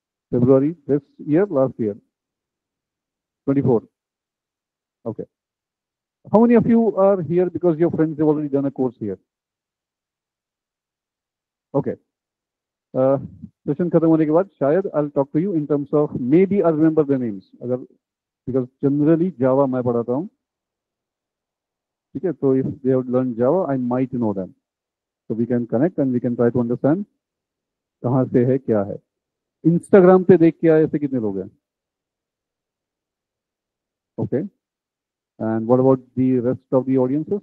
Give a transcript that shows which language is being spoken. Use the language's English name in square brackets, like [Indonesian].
[English] February this year, last year, 24. Okay. How many of you are here because your friends have already done a course here? Okay. Session [Hindi] खत्म होने के बाद शायद [English] I'll talk to you in terms of maybe I'll remember the names. [Hindi] अगर, [English] because generally [Hindi] Java मैं पढ़ाता हूँ. ठीक है. [English] तो if they have learned Java, I might know them. So we can connect and we can try to understand [Hindi] कहाँ से है, क्या है. Instagram पे देख के आए ऐसे कितने लोग हैं? [English] Okay. And what about the rest of the audiences?